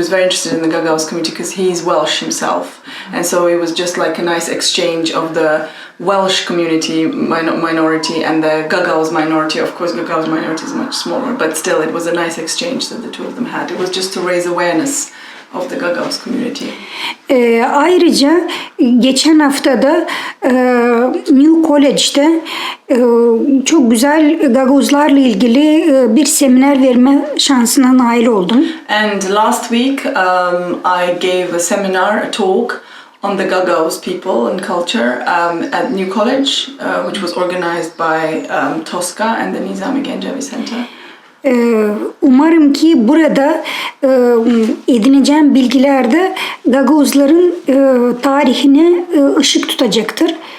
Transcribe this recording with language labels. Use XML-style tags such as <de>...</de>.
<en>He was very interested in the Gagauz community because he's Welsh himself, and so it was just like a nice exchange of the Welsh community minority and the Gagauz minority. Of course, Gagauz minority is much smaller, but still, it was a nice exchange that the two of them had. It was just to raise awareness of the Gagauz community.</en> <tr>Ayrıca geçen haftada New College'de çok güzel Gagavuzlarla ilgili bir seminer verme şansına nail oldum.</tr> <en>And last week, I gave a seminar, a talk on the Gagauz people and culture at New College, which was organized by Tosca and the Nizami Gencevi Center.</en> <tr>Umarım ki burada edineceğim bilgilerde Gagavuzların tarihine ışık tutacaktır.</tr>